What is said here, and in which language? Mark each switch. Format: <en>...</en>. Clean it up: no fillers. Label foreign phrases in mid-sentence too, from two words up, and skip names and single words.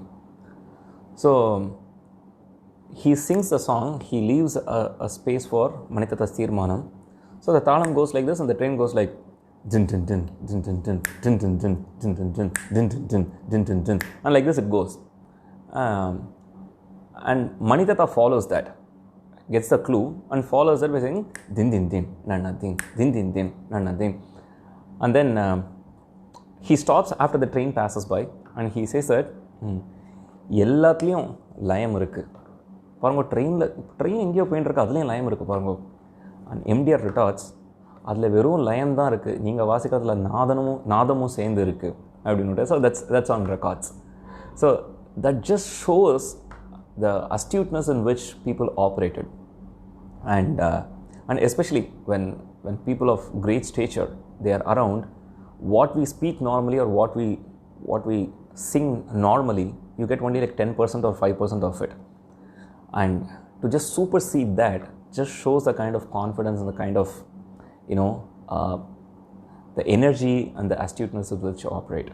<en>So he sings the song, he leaves a space for Manitata Stirmanam. So the talam goes like this and the train goes like din din din din din din din din din din din din din din din din din din, and like this it goes. And Manitata follows that, gets the clue and follows it by saying din din din nanna din din din din nanna din, and then he stops after the train passes by and he says that</en> <ta>எல்லாத்துலேயும் லயம் இருக்கு பாருங்க, ட்ரெயின் எங்கேயோ போயிட்டு இருக்கு, அதுலேயும் லயம் இருக்குது பாருங்க.</ta> <en>and MDR retorts,</en> <ta>அதில் வெறும் லயம் தான் இருக்குது, நீங்கள் வாசிக்கிறதுல நாதமும் சேர்ந்து இருக்குது அப்படின்னு.</ta> <en>so that's on records. so that just shows the astuteness in which people operated, and especially when people of great stature they are around, what we speak normally or what we sing normally, you get only like 10% or 5% of it, and to just supersede that just shows the kind of confidence and the kind of the energy and the astuteness with which you operate.</en>